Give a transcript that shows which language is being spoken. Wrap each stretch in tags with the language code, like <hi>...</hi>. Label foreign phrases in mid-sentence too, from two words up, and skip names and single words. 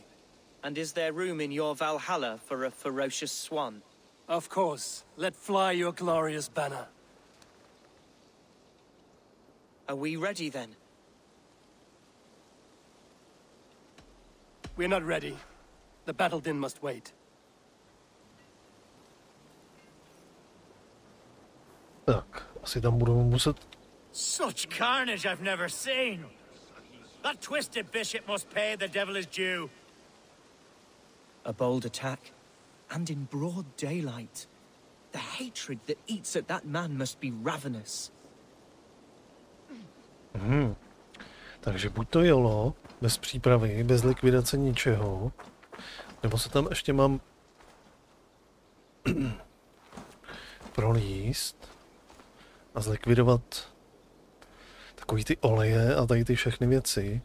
<en>And is there room in your Valhalla for a ferocious swan? Of course. Let fly your glorious banner. Are we ready then? We're not ready. The battle din must wait.</en> <cs>Tak, asi tam budou muset...</cs> <en>Such carnage I've never seen! That twisted bishop must pay the devil his due. A bold attack, and in broad daylight. The hatred that eats at that man must be ravenous.</en> <cs>Takže buď to jelo, bez přípravy, bez likvidace ničeho, nebo se tam ještě mám prolíst a zlikvidovat takový ty oleje a tady ty všechny věci.</cs>